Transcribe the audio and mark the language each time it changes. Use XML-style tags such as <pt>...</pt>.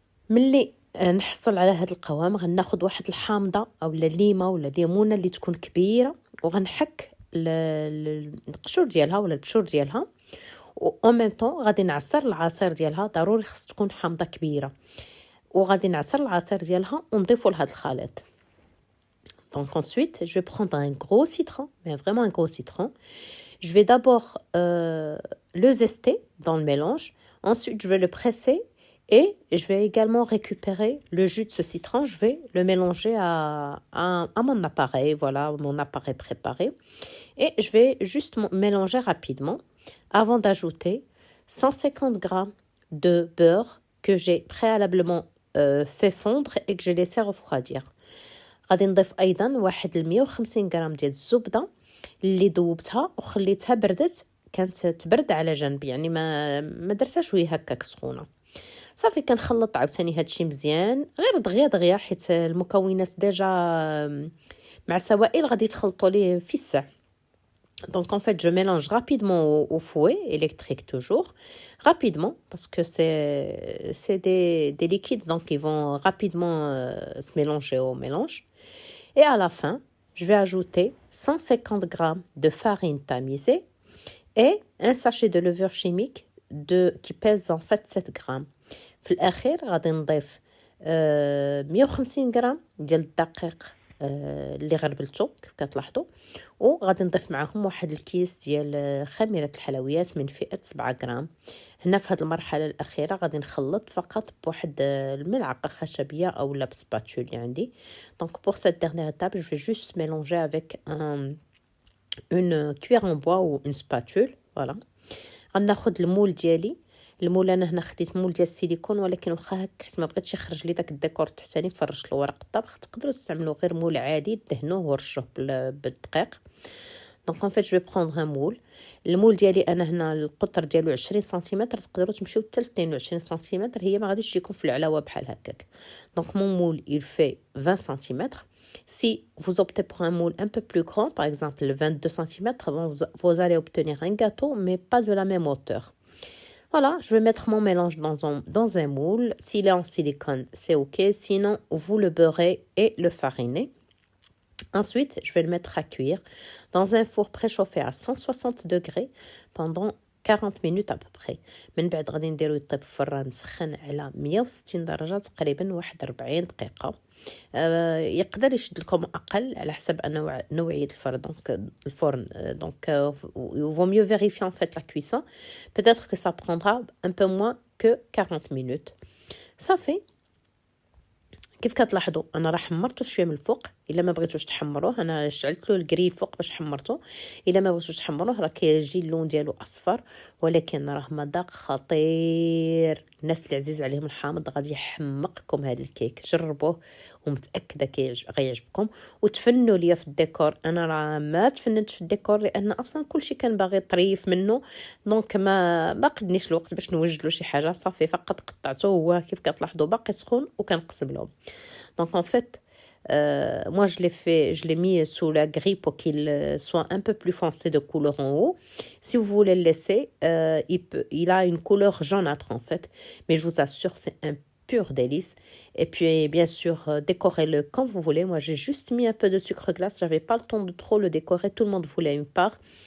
<ar>ملي نحصل على هذا القوام غناخد واحد الحامضه اولا ليمه ولا ليمونه اللي تكون كبيره، وغنحك القشور ديالها ولا البشور ديالها، و ميم طون غادي نعصر العصير ديالها. ضروري خص تكون حامضه كبيره، وغادي نعصر العصير ديالها ونضيفو لهاد الخليط.</ar> <fr>Donc ensuite, je vais prendre un gros citron, mais vraiment un gros citron. Je vais d'abord le zester dans le mélange. Ensuite, je vais le presser et je vais également récupérer le jus de ce citron. Je vais le mélanger à mon appareil, voilà, mon appareil préparé. Et je vais juste mélanger rapidement avant d'ajouter 150 g de beurre que j'ai préalablement fait fondre et que j'ai laissé refroidir.</fr> <ar>غادي نضيف ايضا واحد 150 غرام ديال الزبده اللي ذوبتها وخليتها بردت، كانت تبرد على جنب، يعني ما درتهاش وهي هكاك سخونه. صافي كنخلط عاوتاني هادشي مزيان غير دغيا حيت المكونات ديجا مع سوائل غادي تخلطوا ليه في الساع.</ar> <fr>Donc en fait, je mélange rapidement au fouet électrique toujours, rapidement, parce que c'est des liquides, donc ils vont rapidement se mélanger au mélange. Et à la fin, je vais ajouter 150 g de farine tamisée et un sachet de levure chimique qui pèse en fait 7 grammes.</fr> <ar>في الأخير غادي نضيف 150 غرام ديال الدقيق اللي غربلته كيف كتلاحظوا، وغادي نضيف معهم واحد الكيس ديال خميره الحلويات من فئه 7 غرام. هنا في هذه المرحله الاخيره غادي نخلط فقط بواحد الملعقه خشبيه او لا بسباتول اللي عندي.</ar> <fr>دونك pour cette dernière étape je vais juste mélanger avec une cuillère en bois ou une spatule.</fr> <ar>voilà. غناخد المول ديالي. المول انا هنا خديت مول ديال السيليكون، ولكن واخا هكا حيت ما بغيتش يخرج لي داك الديكور التحتاني فرشت له ورق الطبخ، تقدروا تستعملوا غير مول عادي دهنوه ورشوه بالدقيق.</ar> <fr>دونك ان فيت جو برونغ ان مول.</fr> <ar>المول ديالي انا هنا القطر ديالو 20 سنتيمتر، تقدروا تمشيو حتى ل 22 سنتيمتر، هي ما غاديش تجيكم في العلاوه بحال هكاك.</ar> <fr>دونك مون مول il fait 20 cm. Si vous optez pour un moule un peu plus grand, par exemple 22 cm, vous allez obtenir un gâteau mais pas de la même hauteur. Voilà, je vais mettre mon mélange dans un moule. S'il est en silicone, c'est ok. Sinon, vous le beurrez et le farinez. Ensuite, je vais le mettre à cuire dans un four préchauffé à 160 degrés pendant 40 minutes à peu près.</fr> <ar>من بعد غادي نديرو يطيب في الفران مسخن على 160 درجة تقريبا واحد 40 دقيقة. يقدر يشد لكم اقل على حسب نوعيه الفرن.</ar> <fr>دونك الفرن دونك il vaut mieux vérifier en fait la cuisson. Peut-être que ça prendra un peu moins que 40 minutes.</fr> <ar>صافي كيف كتلاحظوا انا راه حمرته شويه من الفوق. الا ما بغيتوش تحمروه انا شعلت له الكريل فوق باش حمرته. الا ما بغيتوش تحمروه راه كيجي اللون ديالو اصفر، ولكن راه مذاق خطير. الناس اللي عزيز عليهم الحامض غادي يحمقكم هذا الكيك، جربوه ومتاكده غيعجبكم. وتفنوا ليا في الديكور. انا راه ما تفننتش في الديكور لان اصلا كلشي كان باغي طريف منه، دونك ما قدنيش الوقت باش نوجد له شي حاجه. صافي فقط قطعته هو كيف كتلاحظوا باقي سخون وكنقسم لهم.</ar> <fr>Donc en fait, moi je l'ai mis sous la grille pour qu'il soit un peu plus foncé de couleur en haut. Si vous voulez le laisser, il a une couleur jaunâtre en fait. Mais je vous assure, c'est un pur délice. Et puis bien sûr, décorez-le comme vous voulez. Moi j'ai juste mis un peu de sucre glace. J'avais pas le temps de trop le décorer. Tout le monde voulait une part.</fr>